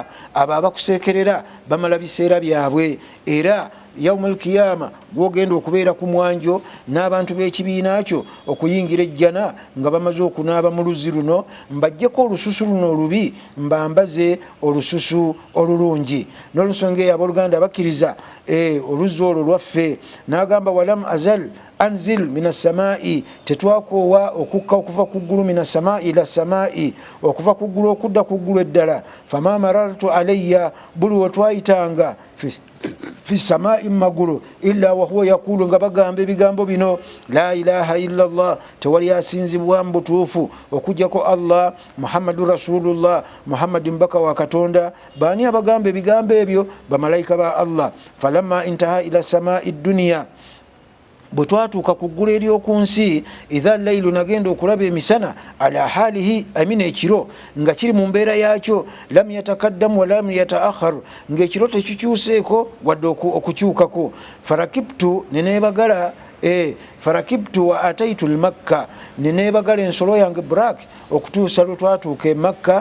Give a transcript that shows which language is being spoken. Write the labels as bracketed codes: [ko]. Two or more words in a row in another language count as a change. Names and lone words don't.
[lg] Abo abakusekerera bamala biseera byabwe, era [ar] يوم القيامة [lg] gwogenda okubeera ku mwanjo n'abantu b'ekibiina kyo okuyingira ejjana nga bamaze okunaaba mu luzzi luno, mbajjeko olususu luno olubi mbambaze olususu olulungi. N'olusonga eyo abooluganda bakkiriza oluzzi olwo lwaffe. N'agamba [ar] ولم أزل أنزل من السماء, [lg] tetwakoowa okukka okuva ku ggulu [ar] من السماء إلى السماء, [lg] okuva ku ggulu okudda ku ggulu eddala. [ar] فما مررت علي, [lg] buli we twayitanga fi samai magulu [ar] إلا وهو يقول, [lg] nga bagamba ebigambo bino [ar] لا إله إلا الله, [lg] tewali asinzibwa mu butuufu okujjako Allah, [ar] محمد رسول الله, [lg] Muhammadi mbaka wa Katonda. Baani abagamba ebigambo ebyo? Bamalayika ba Allah. [ar] فلما انتهى إلى السماء الدنيا, [lg] bwe twatuuka ku ggulu ery'oku nsi, [ar] إذا الليل, [lg] nagenda okulaba emisana, [ar] على حاله, [lg] amina ekiro nga kiri mu mbeera yaakyo, [ar] لم يتقدم ولم يتأخر, [lg] ng'ekiro tekikyuseeko wadde okukyukako. Farakibtu, neneebagala farakibtu [ar] وأتيت مكة, [lg] neneebagala ensolo yange Burak okutuusa lwe twatuuka e Makka.